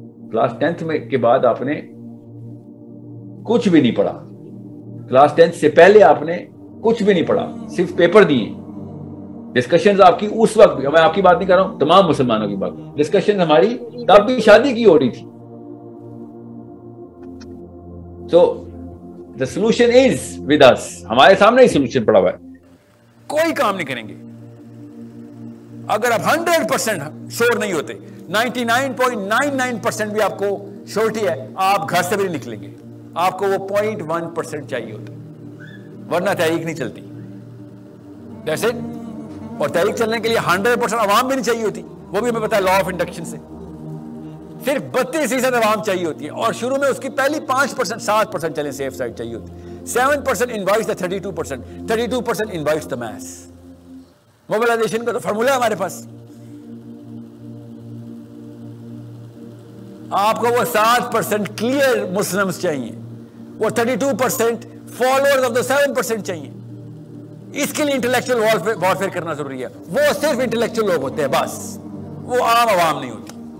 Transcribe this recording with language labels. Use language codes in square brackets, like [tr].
[ur] Class 10th میں کے بعد آپ نے کچھ بھی نہیں پڑھا. کلاس 10th سے پہلے آپ نے کچھ بھی نہیں پڑھا, صرف پیپر دیے. ڈسکشنز آپ کی اس وقت, میں آپ کی بات نہیں کر رہا ہوں, تمام مسلمانوں کی بات, ڈسکشن ہماری تب بھی شادی کی ہو رہی تھی. [en] So the solution is with us. [ur] ہمارے سامنے ہی سولوشن پڑا ہوا ہے. کوئی کام نہیں کریں گے اگر آپ 100% شور نہیں ہوتے. 99.99% بھی آپ کو شورٹی ہے, آپ گھر سے بھی نہیں نکلیں گے. آپ کو وہ 0.1% چاہیے ہوتا, ورنہ تحریک نہیں چلتی. [en] That's it. [ur] اور تحریک چلنے کے لیے 100% عوام بھی نہیں چاہیے ہوتی. وہ بھی ہمیں پتا ہے لا آف انڈکشن سے. صرف 32% عوام چاہیے ہوتی ہے, اور شروع میں اس کی پہلی 5% 7% چلیں سیف سائڈ چاہیے ہوتی ہے. [en] 7% invites the 32%, 32% invites the mass. [ur] Mobilisation کا تو فارمولا ہے ہمارے پاس. آپ کو وہ 7% کلیئر مسلمز چاہیے, وہ 32% فالوورز آف دا 7% چاہیے. اس کے لیے انٹلیکچوئل وارفیئر کرنا ضروری ہے. وہ صرف انٹلیکچوئل لوگ ہوتے ہیں بس, وہ عام عوام نہیں ہوتی.